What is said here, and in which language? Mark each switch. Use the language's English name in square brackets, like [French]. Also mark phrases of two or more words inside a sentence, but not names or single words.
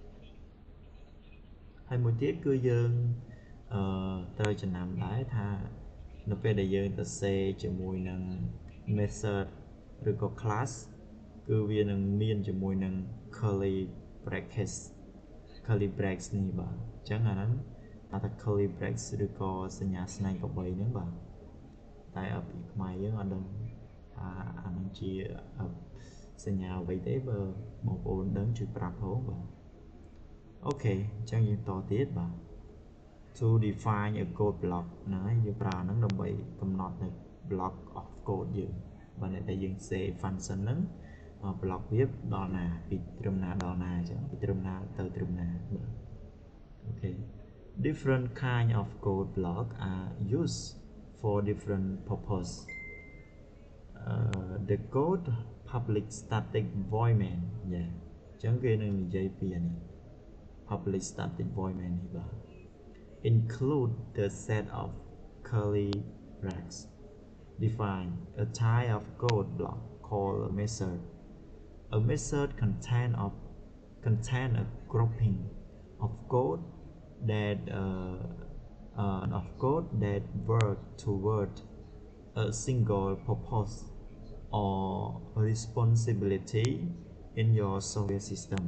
[Khmer] ហើយមួយទៀតគឺយើងត្រូវចំណាំដែរថានៅពេលដែលយើងសរសេរជាមួយនឹង method ឬក៏ class គឺវានឹងមានជាមួយនឹង [English] curly brackets [Khmer] នេះបាទអញ្ចឹងអាហ្នឹងថា [English] curly brackets [Khmer] ឬក៏ សញ្ញាស្នែងកបីហ្នឹងបាទតែពីខ្មែរយើងអត់ដឹងថាអានឹងជាសញ្ញាអ្វីទេបើ បងប្អូនដឹងជួយប្រាប់ផងបាទអូខេអញ្ចឹងយើងតទៀតបាទ [English] to define a code block [Khmer] ហ្នឹងហើយយើងប្រើហ្នឹងដើម្បីកំណត់នៅ [English] block of code [Khmer] យើងបើអ្នកដែលយើង [English] save function [Khmer] ហ្នឹង block វាដល់ណាពីត្រឹមណាដល់ណាអញ្ចឹងពីត្រឹមណាទៅត្រឹមណាបាទអូខេ [English] different kind of code block are used for different purpose the code public static void main [Khmer] អញ្ចឹងគេនឹងនិយាយពីអានេះ [English] public static void main [Khmer] នេះបាទ [English] include the set of curly brackets define a type of code block called a method. A method contain a grouping of code that work toward a single purpose or responsibility in your software system.